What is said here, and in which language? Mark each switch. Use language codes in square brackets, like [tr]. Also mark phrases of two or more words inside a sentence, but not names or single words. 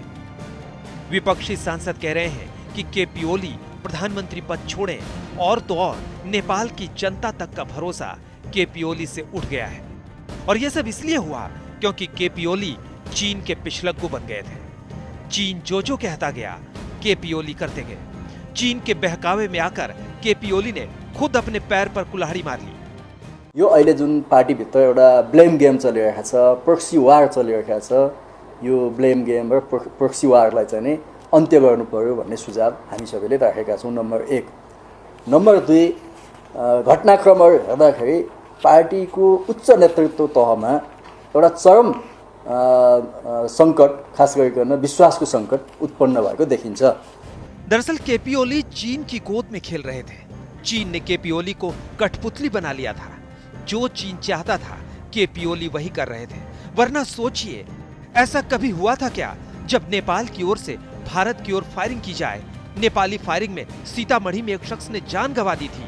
[hi] विपक्षी सांसद कह रहे हैं कि केपी ओली प्रधानमंत्री पद छोड़ें, और तो और नेपाल की जनता तक का भरोसा केपी ओली से उठ गया है। और यह सब इसलिए हुआ क्योंकि केपी ओली चीन के पिछलग्गू बन गए थे। चीन जो कहता गया केपी ओली करते गए। चीन के बहकावे में आकर केपी ओली ने खुद अपने पैर पर कुल्हाड़ी मार ली। [ne] यो अहिले जुन पार्टीभित्र एउटा [en] blame game [ne] चलिरहेको छ, [en] proxy war [ne] चलिरहेको छ, यो [en] blame game [ne] र [en] proxy warलाई [ne] चाहिँ नि अन्त्य गर्नु पर्यो भन्ने सुझाव हामी सबैले राखेका छौँ। नम्बर 1। नम्बर 2, घटनाक्रमहरू हेर्दाखेरि पार्टीको उच्च नेतृत्व तहमा एउटा चरम संकट, खास गरिकन विश्वासको संकट उत्पन्न भएको देखिन्छ। [hi] दरअसल केपी ओली चीन की गोद में खेल रहे थे। चीन ने केपी ओली को कठपुतली बना लिया था। जो चीन चाहता था केपी ओली वही कर रहे थे। वरना सोचिए, ऐसा कभी हुआ था क्या जब नेपाल की ओर से भारत की ओर फायरिंग की जाए? नेपाली फायरिंग में सीतामढ़ी में एक शख्स ने जान गंवा दी थी।